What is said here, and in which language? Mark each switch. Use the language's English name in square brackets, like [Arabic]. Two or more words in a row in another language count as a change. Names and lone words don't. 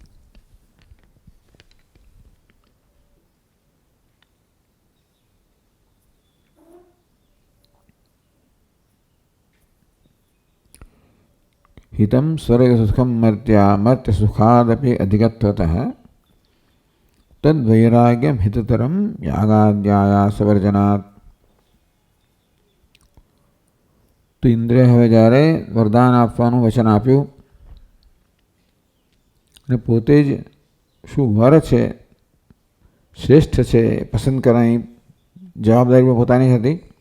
[Sanskrit] हितं स्वर्गसुखं मर्त्या मर्त्यसुखादपि अधिकत्वतः तद्वैराग्यं हिततरं यागाद्यायासवर्जनात्. [Gujarati] તો ઇન્દ્રિય હવે જ્યારે વરદાન આપવાનું વચન આપ્યું અને પોતે જ શું વર છે શ્રેષ્ઠ છે પસંદ કરવાની જવાબદારી પણ પોતાની હતી.